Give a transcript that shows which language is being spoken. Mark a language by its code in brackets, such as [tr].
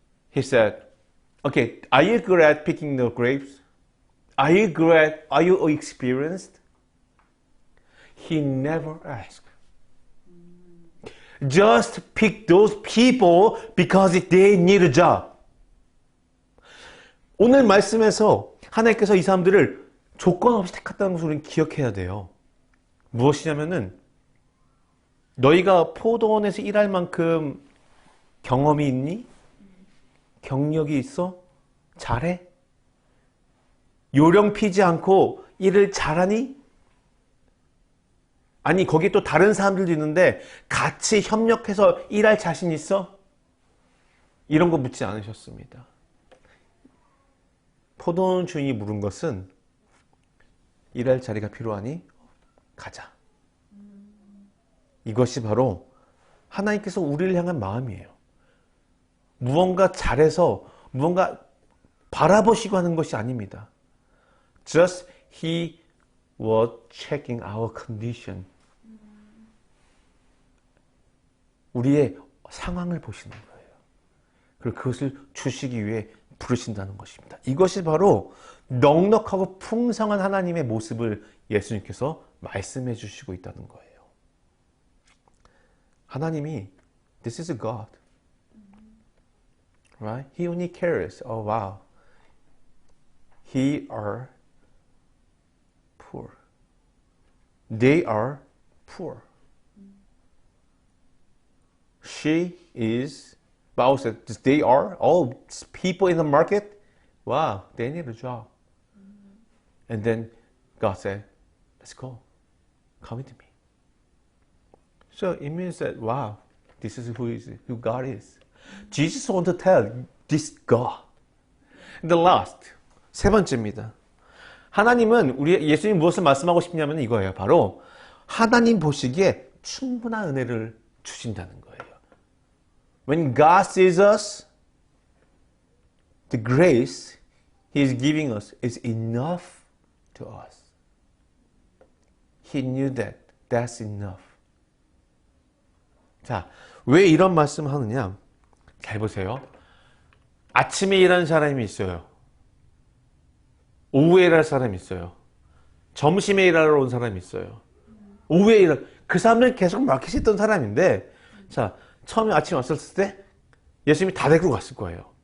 [en] He said, okay, are you good at picking the grapes? Are you glad? Are you experienced? He never asked. Just pick those people because they need a job. [ko] 오늘 말씀에서 하나님께서 이 사람들을 조건 없이 택했다는 것을 우리는 기억해야 돼요. 무엇이냐면은 너희가 포도원에서 일할 만큼 경험이 있니? 경력이 있어? 잘해? 요령 피지 않고 일을 잘하니? 아니 거기 또 다른 사람들도 있는데 같이 협력해서 일할 자신 있어? 이런 거 묻지 않으셨습니다. 포도원 주인이 물은 것은 일할 자리가 필요하니? 가자. 이것이 바로 하나님께서 우리를 향한 마음이에요. 무언가 잘해서 무언가 바라보시고 하는 것이 아닙니다. [en] Just he was checking our condition. [ko] 우리의 상황을 보시는 거예요. 그리고 그것을 주시기 위해 부르신다는 것입니다. 이것이 바로 넉넉하고 풍성한 하나님의 모습을 예수님께서 말씀해 주시고 있다는 거예요. 하나님이 [en] This is God. Right? He only cares. Oh wow. He are poor. They are poor. She is, Bible says, they are, all people in the market, wow, they need a job. And then God said, let's go. Come with me. So it means that, wow, this is who God is. Jesus wants to tell this God. And the last, [ko] 세 번째입니다. 하나님은 예수님 무엇을 말씀하고 싶냐면 이거예요. 바로 하나님 보시기에 충분한 은혜를 주신다는 거예요. [en] When God sees us, the grace He is giving us is enough to us. He knew that. That's enough. [ko] 자, 왜 이런 말씀을 하느냐? 잘 보세요. 아침에 일하는 사람이 있어요. 오후에 일할 사람이 있어요. 점심에 일하러 온 사람이 있어요. 오후에 그 사람들은 계속 마켓에 있던 사람인데, 자, 처음에 아침에 왔을 때 예수님이 다 데리고 갔을 거예요.